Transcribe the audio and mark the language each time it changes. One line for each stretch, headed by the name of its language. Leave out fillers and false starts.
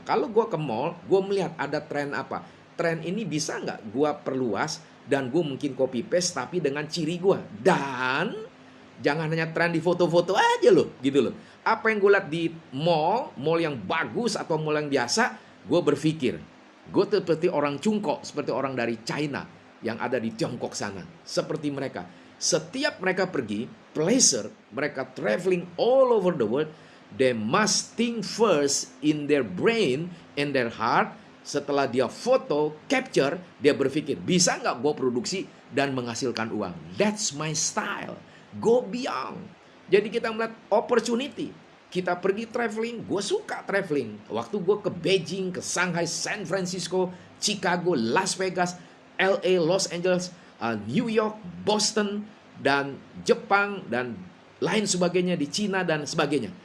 Indonesian: Kalau gue ke mall, gue melihat ada tren apa, tren ini bisa nggak gue perluas dan gue mungkin copy paste tapi dengan ciri gue. Dan jangan hanya tren di foto-foto aja loh, gitu loh. Apa yang gue lihat di mall yang bagus atau mall yang biasa, gue berpikir, gue seperti orang Cungkok, seperti orang dari China yang ada di Tiongkok sana. Seperti mereka. Setiap mereka pergi,
English: pleasure, mereka traveling all over the world, they must think first in their brain, in their heart.
Indonesian: Setelah dia foto, capture, dia berpikir, bisa nggak gue produksi dan menghasilkan uang?
English: That's my style. Go beyond.
Indonesian: Jadi kita melihat
English: opportunity.
Indonesian: Kita pergi traveling, gue suka traveling. Waktu gue ke Beijing, ke Shanghai, San Francisco, Chicago, Las Vegas, LA, Los Angeles, New York, Boston, dan Jepang, dan lain sebagainya di Cina dan sebagainya.